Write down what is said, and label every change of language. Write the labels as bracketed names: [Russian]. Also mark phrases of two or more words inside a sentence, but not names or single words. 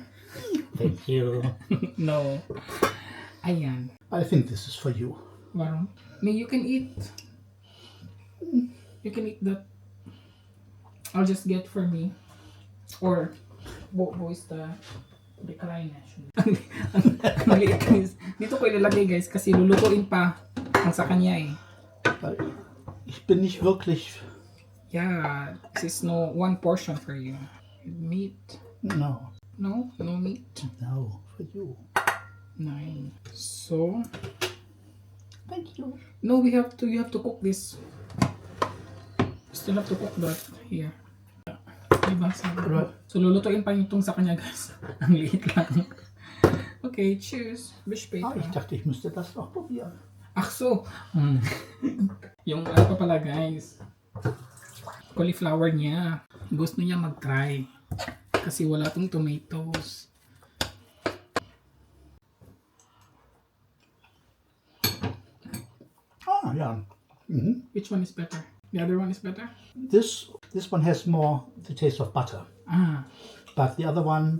[English] Thank you. No. Ayan. I think this is for you. Warum? I mean, you can eat. You can eat that. I'll just get for me. Or, wo is the kleine. [Filipino] Ang liit guys. Dito ko ilalagay guys kasi lulutuin pa ang sa kanya eh. [German] Ich bin nicht wirklich. [English] Yeah, this is no one portion for you. Meat. No. No? No meat? No, for you. Nine. So, Thank you. no, you have to cook this. Still have to cook that here. [Filipino] Diba? [English] Right. [Filipino] So, lulutuin pa yung itong sa kanya, guys. Ang liit lang. [English] Okay, cheers. [Filipino] Bish [German] Ah, ich paper. dachte, ich müsste das noch probieren. Ach so. [Filipino] Yung ano pa pala, guys. Cauliflower niya. Gusto niya mag-try. Kasi wala tong tomatoes. [English] Ah, yeah. Which one is better? The other one is better? This one has more the taste of butter, Ah, but the other one,